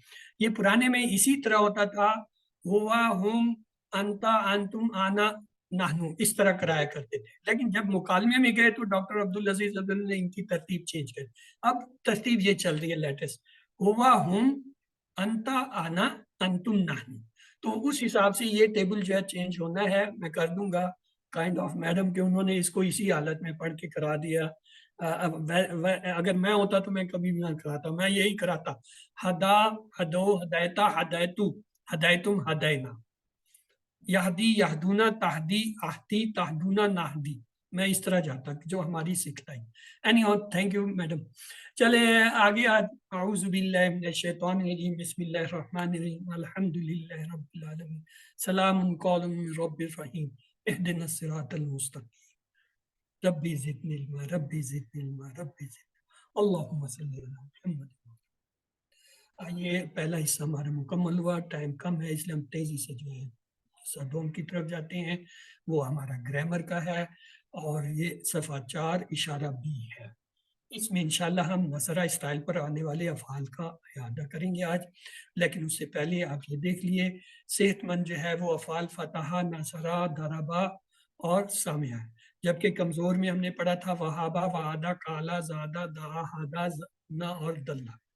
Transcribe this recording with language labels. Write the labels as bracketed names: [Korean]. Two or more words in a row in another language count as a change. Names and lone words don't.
[Urdu] یہ پرانے میں اسی طرح ہوتا تھا، [Arabic] ہوا ہم انتا انتم آنا نحنو، [Urdu] اس طرح کرایا کرتے تھے، لیکن جب مکالمے میں گئے تو ڈاکٹر عبدالعزیز عبداللہ نے ان کی ترتیب چینج کر، اب ترتیب یہ چل رہی ہے لیٹسٹ، [Arabic] ہوا ہم انتا آنا انتم نحنو، [Urdu] تو اس حساب سے یہ ٹیبل جو ہے چینج ہونا ہے، میں کر دوں گا [English] kind of [Urdu] میڈم کہ انہوں نے اس کو اسی حالت میں پڑھ کے کرا دیا۔ اگر میں ہوتا تو میں کبھی بھی نہ کراتا، میں یہی کراتا، [Arabic] ہدا ہدو ہدایتا ہدایتو ہدایتم ہداینا، یہدی یہدونا تہدی اہدی تہدونا نہدی، [Urdu] میں اس طرح جاتا جو ہماری سکھلائی۔ [English] anyhow thank you madam. [Arabic] چلے آگے، اعوذ باللہ من الشیطان الرجیم، بسم اللہ الرحمن الرحیم، الحمد للہ رب العالمین، سلام قول من رب الرحیم، اہدنا الصراط المستقیم، ربی زدنی علما ربی زدنی علما ربی زدنی، اللہم صلی علی محمد۔ [Urdu] یہ پہلا حصہ ہمارا مکمل ہوا، ٹائم کم ہے اس لیے ہم تیزی سے جو ہے دوم کی طرف جاتے ہیں، وہ ہمارا گرامر کا ہے، اور یہ صفحہ 4 اشارہ بی ہے۔ اس میں انشاءاللہ ہم نصرہ اسٹائل پر آنے والے افعال کا اعادہ کریں گے آج، لیکن اس سے پہلے آپ یہ دیکھ لیے صحت مند جو ہے وہ افعال فتحہ، نصرہ، ضربہ اور سامعہ ہے، جبکہ کمزور میں ہم نے پڑھا تھا وہابہ، وعدہ، کالا، زادہ، دعا، ہادہ، زنا اور دلہ۔